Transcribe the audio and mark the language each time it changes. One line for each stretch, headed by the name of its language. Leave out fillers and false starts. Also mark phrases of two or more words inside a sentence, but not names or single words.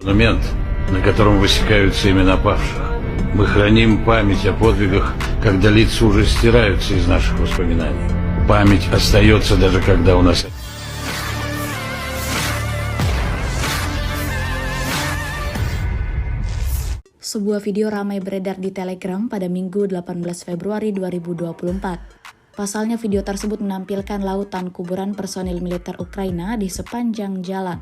Russian: Монумент, на котором высекаются имена павших. Мы храним память о подвигах, когда лица уже стираются из наших воспоминаний. Память остается даже когда у нас...
Indonesian: Sebuah video ramai beredar di Telegram pada Minggu 18 Februari 2024. Pasalnya video tersebut menampilkan lautan kuburan personil militer Ukraina di sepanjang jalan.